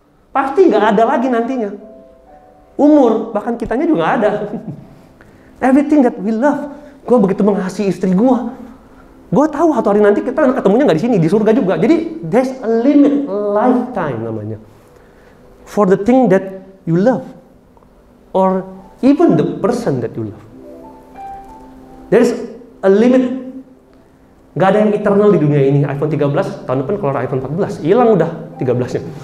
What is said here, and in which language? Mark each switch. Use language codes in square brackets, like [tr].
[id] Pasti nggak ada lagi nantinya. Umur, bahkan kitanya juga nggak ada. [en] Everything that we love. [id] Gue begitu mengasihi istri gue. Gue tahu satu hari nanti kita ketemunya nggak di sini, di surga juga. [en] Jadi there's a limit, lifetime namanya. For the thing that you love, or even the person that you love. There's a limit. [id] Gak ada yang eternal di dunia ini. iPhone 13 tahun depan keluar iPhone 14, hilang udah 13-nya.